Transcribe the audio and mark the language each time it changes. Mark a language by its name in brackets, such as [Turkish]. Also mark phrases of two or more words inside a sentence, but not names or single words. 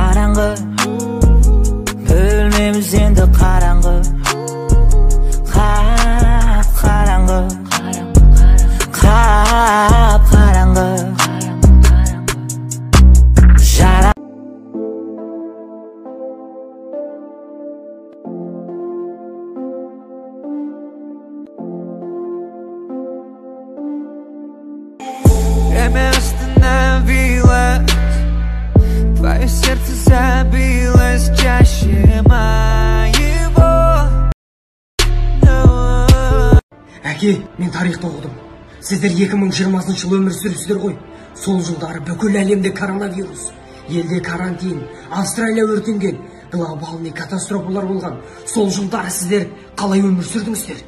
[Kazakh] қараңғы, бөлмеміз енді қараңғы, қараңғы, қараңғы. [Russian] Время остановилось, твое сердце забилось чаще моего. [Kazakh] Әке, мен тарихты оқыдым. Сіздер 2020 жыл өмір сүрсіздер ғой. Сол жылдары бүкіл әлемде коронавирус, елде карантин, Австралия өртенген, глобальный катастрофалар болған. Сол жылдары сіздер қалай өмір сүрдіңіздер?